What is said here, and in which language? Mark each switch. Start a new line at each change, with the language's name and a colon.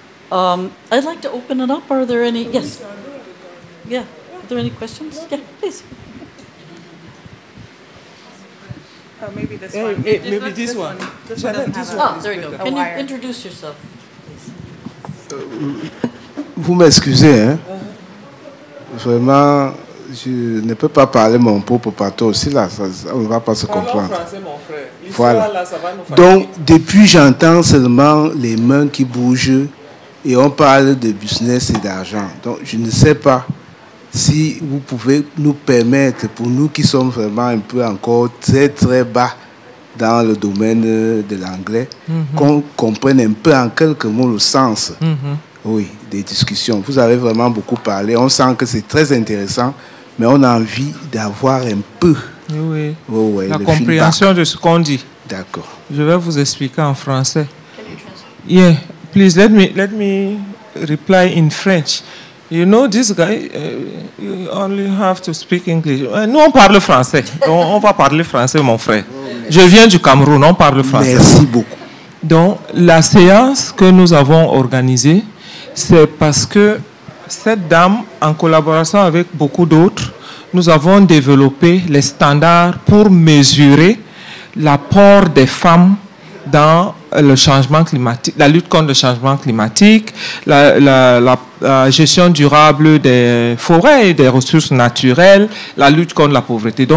English: I'd like to open it up. Are there any? Yes. Yeah. Are there any questions? Yeah, please. Maybe this one. Maybe this one. There you go. Can you introduce yourself, please?
French: Vous m'excusez, hein? Vraiment, je ne peux pas parler mon propre partout aussi là, on ne va pas se comprendre. Français, mon frère. Voilà. Là, ça va nous Donc, depuis, j'entends seulement les mains qui bougent et on parle de business et d'argent. Donc, je ne sais pas si vous pouvez nous permettre, pour nous qui sommes vraiment un peu encore très très bas dans le domaine de l'anglais, qu'on comprenne un peu en quelques mots le sens. Oui, des discussions. Vous avez vraiment beaucoup parlé. On sent que c'est très intéressant, mais on a envie d'avoir un peu la compréhension de ce qu'on dit. D'accord. Je vais vous expliquer en français.
English: Yeah, please let me reply in French. You know, this guy, you only have to speak English.
French: Nous, on parle français. Donc, on va parler français, mon frère. Je viens du Cameroun, on parle français. Merci beaucoup. Donc, la séance que nous avons organisée, c'est parce que cette dame, en collaboration avec beaucoup d'autres, nous avons développé les standards pour mesurer l'apport des femmes dans le changement climatique, la lutte contre le changement climatique, la gestion durable des forêts et des ressources naturelles, la lutte contre la pauvreté.